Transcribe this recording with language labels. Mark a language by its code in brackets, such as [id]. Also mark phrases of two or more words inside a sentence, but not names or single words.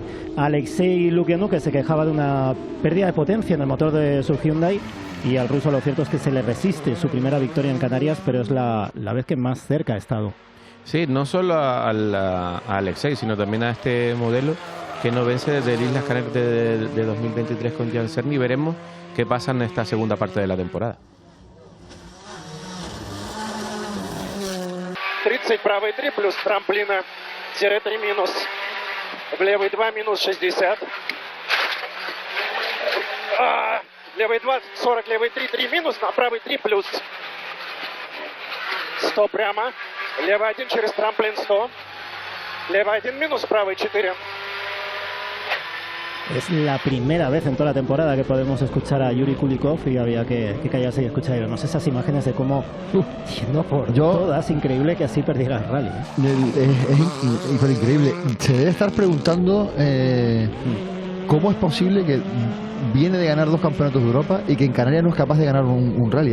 [es] Alexei Lukianuk, que se quejaba de una pérdida de potencia en el motor de su Hyundai, y al ruso lo cierto es que se le resiste su primera victoria en Canarias, pero es la vez que más cerca ha estado. Sí, no solo a Alexei, sino también a este modelo que no vence desde el Islas Canarias de 2023 con Jan Cerny. Veremos qué pasa en esta segunda parte de la temporada. [ru] 30 правый 3 плюс трамплина, тире 3 минус, в левый 2 минус 60, левый 2, 40, левый 3, 3 минус, на правый 3 плюс, 100 прямо, левый 1 через трамплин 100, левый 1 минус, правый 4. [es] Es la primera vez en toda la temporada que podemos escuchar a Yuri Kulikov y había que callarse y escuchar. Vemos esas imágenes de cómo, yendo por todas, increíble que así perdiera el rally. Es increíble. Se debe estar preguntando ¿cómo es posible que viene de ganar 2 campeonatos de Europa y que en Canarias no es capaz de ganar un rally?